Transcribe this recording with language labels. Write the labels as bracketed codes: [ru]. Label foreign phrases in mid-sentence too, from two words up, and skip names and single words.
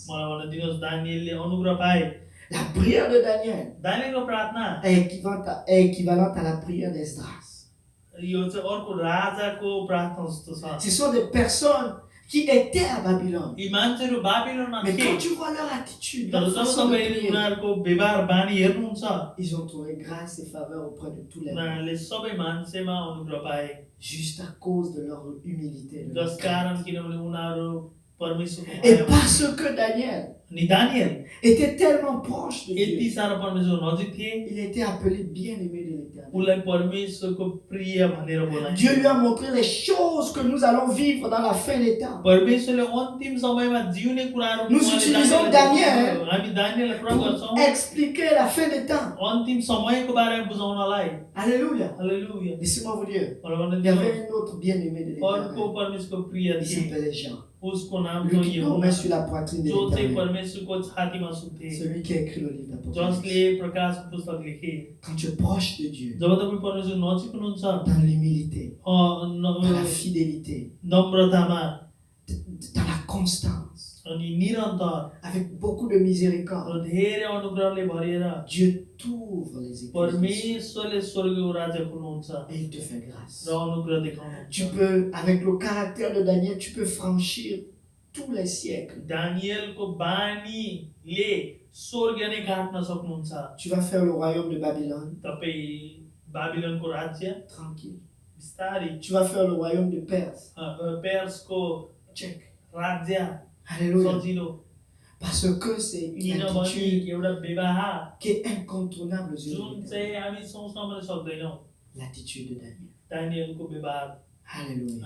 [ne] मलाई भन्न दिनुहोस् दानियलले अनुग्रह पाए [fr] La prière de Daniel [ne] दानियलको प्रार्थना [fr] est équivalente à la prière d'Esdras. [ne] यो चाहिँ अर्को राजाको प्रार्थना जस्तो छ [fr] Ce sont des personnes qui étaient à Babylone. [ne] यी मान्छेहरू बाबिलोनमा [fr] Mais [ne] थिए [fr] quand tu vois leur attitude, [ne] तर [fr] leur [ne] जब [fr] façon de [ne] तपाईले [fr] prier, [ne] उनीहरूको व्यवहार बानी हेर्नुहुन्छ [fr] ils ont trouvé grâce et faveur auprès de tous les hommes. [ne] उनीहरूले सबै मान्छेमा अनुग्रह पाए [fr] Juste à cause de leur humilité. De leur [ne] जस कारण किनभने उनीहरू परमेश्वरको [fr] Et [ne] भयमा [fr] parce que Daniel [ne] अनि दानियल [fr] était tellement proche de [ne] यति [fr] Dieu, [ne] साह्रो परमेश्वरको नजिक थिए [fr] il était appelé bien-aimé de l'Éternel. [ne] उसलाई परमेश्वरको प्रिय भनेर बोलाइन्छ [fr] Dieu lui a montré les choses que nous allons vivre dans la fin des temps. [ne] परमेश्वरले अन्तिम समयमा जिउने कुराहरू [fr] Nous utilisons Daniel [ne] हामी दानियललाई प्रयोग [fr] pour [ne] गर्छौँ [fr] expliquer la fin des temps. [ne] अन्तिम समयको बारेमा बुझाउनलाई [fr] Alléluia. [ne] हालेलुया [fr] Laissez-moi vous dire, [ne] मलाई भन्न [fr] il y [ne] दिनुहोस्, [fr] avait un autre bien-aimé de [ne] अर्को [fr] l'Éternel. [ne] परमेश्वरको प्रिय [fr] Il [ne] थिए [fr] s'appelait Jean. [ne] उसको नाम [fr] Lui [ne] थियो [fr] qui [ne] यहोवा [fr] dormait sur la poitrine de [ne] जो चाहिँ [fr] l'Éternel. [ne] परमेश्वरको छातीमा सुत्थे [fr] Celui qui a écrit le livre d'Apocalypse. [ne] जसले प्रकाशको पुस्तक लेखे [fr] Quand tu es proche de Dieu, [ne] जब तपाईँ परमेश्वर नजिक हुनुहुन्छ [fr] dans l'humilité, dans la [ne] न- [fr] fidélité, [ne] नम्रतामा [fr] dans la constance, [ne] अनि निरन्तर [fr] avec beaucoup de miséricorde, [ne] र धेरै अनुग्रहले भरिएर [fr] Dieu t'ouvre les églises [ne] परमेश्वरले स्वर्गीय राज्य खोल्नुहुन्छ [fr] et il te fait grâce. [ne] र अनुग्रह [fr] Tu [ne] देखाउनुहुन्छ [fr] peux, avec le caractère de Daniel, tu peux franchir tous les siècles. [ne] दानियलको बानीले स्वर्ग नै काट्न सक्नुहुन्छ [fr] Tu vas faire le royaume de Babylone, [ne] तपाईँ बाबिलोनको राज्य [fr] tranquille. [ne] बिस्तारै [fr] Tu vas faire le royaume de Perse, [ne] पेर्सको [fr] check. [ne] राज्य [fr] Alléluia. [ne] सजिलो [fr] Parce que c'est une attitude qui est incontournable aux yeux de Dieu. L'attitude de Daniel. Alléluia.